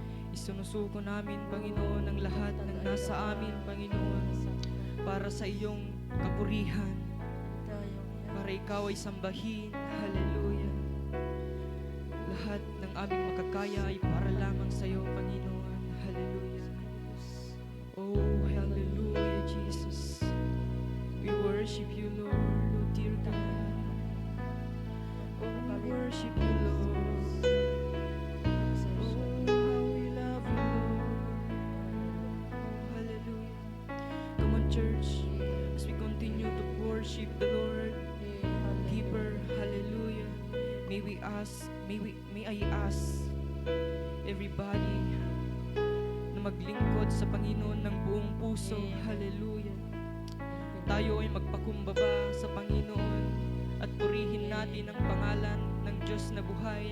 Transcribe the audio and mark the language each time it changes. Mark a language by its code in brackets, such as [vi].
[tl] Isinusuko namin, Panginoon, ang lahat ng nasa amin, Panginoon, para sa iyong kapurihan, para ikaw ay sambahin. Hallelujah. Lahat ng aming makakaya ay para lamang sa iyo, Panginoon. Hallelujah. Oh, hallelujah, Jesus. [en] We worship you, Lord, oh dear God. Oh, we worship you, Lord. Oh, how we love you, Lord. Oh, hallelujah. Come on, church, as we continue to worship the Lord deeper. Hallelujah. May I ask everybody [tl] na maglingkod sa Panginoon ng buong puso. Hallelujah. Tayo ay magpakumbaba sa Panginoon at purihin natin ang pangalan ng Diyos na buhay.